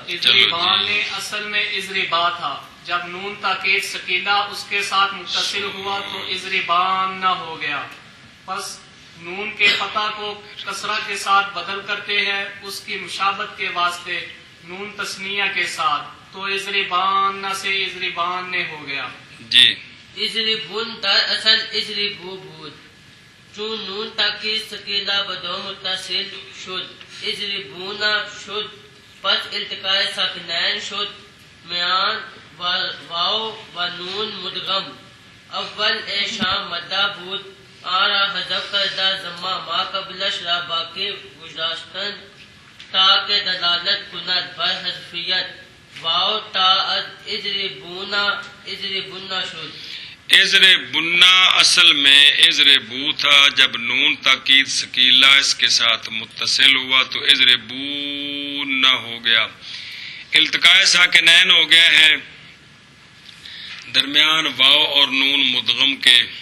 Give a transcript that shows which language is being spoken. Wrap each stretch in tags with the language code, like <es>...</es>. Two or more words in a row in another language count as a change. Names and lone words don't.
<ur>اضربان نے اصل میں اضربا تھا جب نون تاکید ثقیلہ اس کے ساتھ متصل ہوا تو اضربان نہ ہو گیا. بس نون کے فتح کو کسرہ کے ساتھ بدل کرتے ہیں اس کی مشابہت کے واسطے نون تثنیہ کے ساتھ تو اضربان سے اضربان نے ہو گیا. جی</ur> <fa>اضربون در اصل اضربو بود چون نون تاکید ثقیلہ بدو متصل شد اضربون شد پس التقاء ساکنین شد میان واو و نون مدغم اول شام مدہ بود آرا حذف کردہ ضمہ ما قبلش را باقی گذاشتن تاکہ دلالت کند بر حذفیت واو تا از اضربون شد.</fa> <ur>اضربنا اصل میں اضربو تھا جب نون تاکید ثقیلہ اس کے ساتھ متصل ہوا تو اضربون ہو گیا. التقاء ساکنین ہو گیا ہے درمیان واو اور نون مدغم کے.</ur>